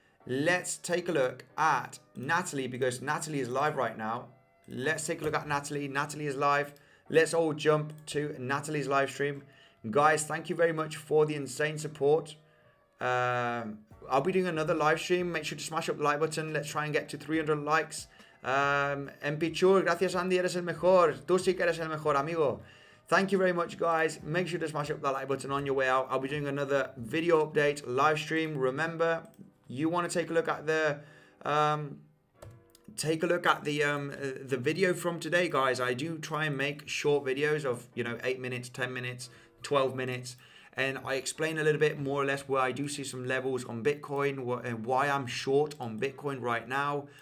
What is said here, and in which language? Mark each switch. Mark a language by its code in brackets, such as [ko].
[en] Let's take a look at Natalie, because Natalie is live right now. Let's take a look at Natalie. Natalie is live. Let's all jump to Natalie's live stream. Guys, thank you very much for the insane support. I'll be doing another live stream. Make sure to smash up the like button. Let's try and get to 300 likes. [es] Empichur, gracias Andy, eres el mejor. Tú sí que eres el mejor, amigo. [en] Thank you very much, guys. Make sure to smash up that like button on your way out. I'll be doing another video update live stream. Remember, you want to take a look at the the video from today, guys. I do try and make short videos of, you know, 8 minutes, 10 minutes, 12 minutes, and I explain a little bit more or less where I do see some levels on Bitcoin and why I'm short on Bitcoin right now.